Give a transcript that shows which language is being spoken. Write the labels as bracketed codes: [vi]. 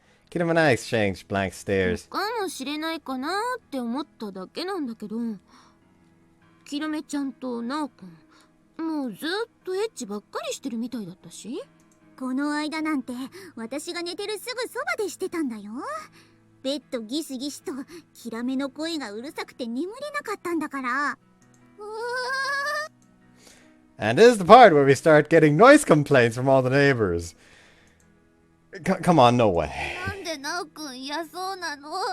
[en] Kirame and I exchanged blank stares. [ja] かもしれないかなって思っただけなんだけど、キラメちゃんとナオくん、もうずっとエッチばっかりしてるみたいだったし。この間なんて私が寝てるすぐそばでしてたんだよ。ベッドギシギシとキラメの声がうるさくて眠れなかったんだから。 [en] And this is the part where we start getting noise complaints from all the neighbors. Come on, no way. [ja] なんでナオくん嫌そうなの？